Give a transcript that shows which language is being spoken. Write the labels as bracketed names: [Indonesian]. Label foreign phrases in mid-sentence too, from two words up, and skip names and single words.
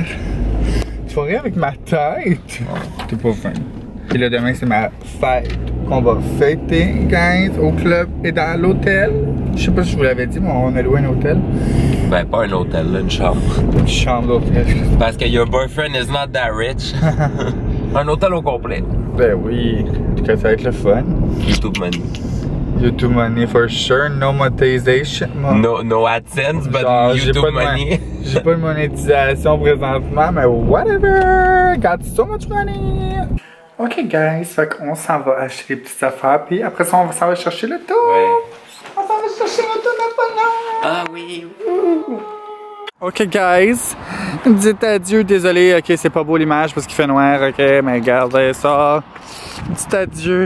[French] Tu vas rire avec ma tête? T'es pas fin. Et là, demain, c'est ma fête qu'on va fêter, guys, au club et dans l'hôtel. Je sais pas si je vous l'avais dit, mais on a loué un hôtel. Ben, pas un hôtel, là, une chambre. Une chambre d'hôtel. Parce que [English] your boyfriend is not that rich. [French] Un hôtel au complet. Ben oui, en tout cas, ça va être le fun. [English] YouTube money. YouTube money for sure, no monetization. No AdSense, but [French] Genre, [English] YouTube money. [French] J'ai pas de monétisation présentement, mais whatever! [English] Got so much money! Ok, guys, [French] fait qu'on s'en va acheter des petites affaires, puis après ça, on s'en va chercher le tour! Ouais. On s'en va chercher le tour Napoléon! Ah oui! [English] Ok, guys, [French] dites adieu, désolé, ok, c'est pas beau l'image parce qu'il fait noir, ok, mais regardez ça! Dites adieu!